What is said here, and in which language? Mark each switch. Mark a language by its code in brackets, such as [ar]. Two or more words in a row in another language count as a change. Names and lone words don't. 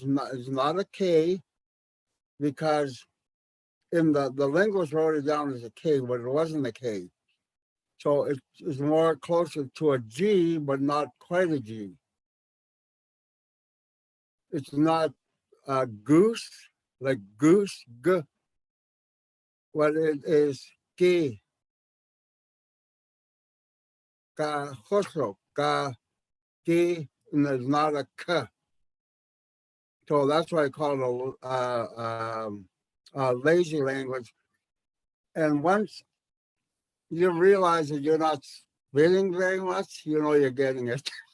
[en] It's not a K, because in the linguist wrote it down as a K, but it wasn't a K. So it's more closer to a G, but not quite a G. It's not a goose, like goose, G, but it is G, ka, khosro, ka, G, and there's not a K. So that's why I call it a lazy language. And once you realize that you're not spitting very much, you know you're getting it.